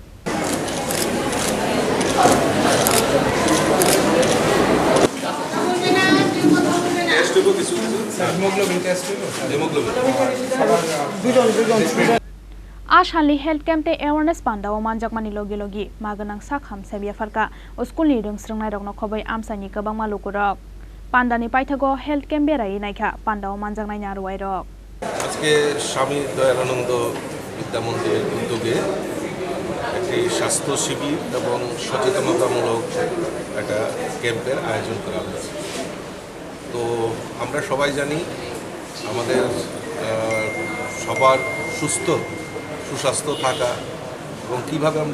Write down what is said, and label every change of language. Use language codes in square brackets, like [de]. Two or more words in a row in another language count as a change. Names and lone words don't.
[trp] Ashali [en] health camp [trp] te awareness pandao manjak mani logi logi maganang sakham sebia farka school ni rungsrungnai rokno khobai amsani kabang malukurok pandani paithago [en] health camp [trp] berai naikha pandao manjak nai naruai rok [bn] আজকে স্বামী দয়ালানন্দ বিদ্যামন্দিরের উদ্যোগে একটি স্বাস্থ্য শিবির এবং সচেতনতামূলক একটা ক্যাম্পের আয়োজন করা হয়েছে তো আমরা সবাই জানি আমাদের সবার সুস্বাস্থ্য থাকা এবং কীভাবে আমরা